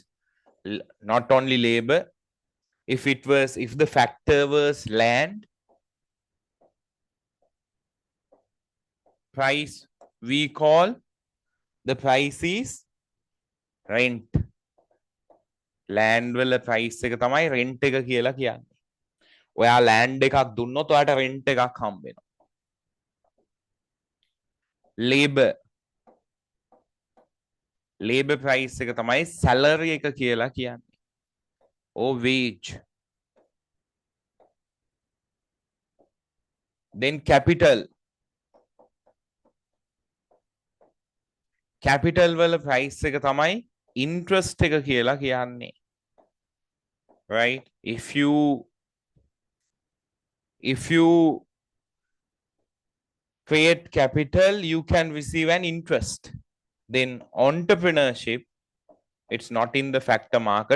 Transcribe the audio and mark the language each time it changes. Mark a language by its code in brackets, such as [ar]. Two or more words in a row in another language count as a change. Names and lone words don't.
[en] Not only labor, if the factor was land, price, we call the price is rent. [si] Land වල price එක තමයි rent එක කියලා කියන්නේ. ඔයා land එකක් දුන්නොත් ඔයාට rent එකක් හම්බ වෙනවා. [en] labor price [si] එක තමයි salary එක කියලා කියන්නේ. [en] Or wage. [si] Then capital වල price එක තමයි interest එක කියලා කියන්නේ. [en] Right? If you create capital, you can receive an interest. Then entrepreneurship, it's not in the factor market.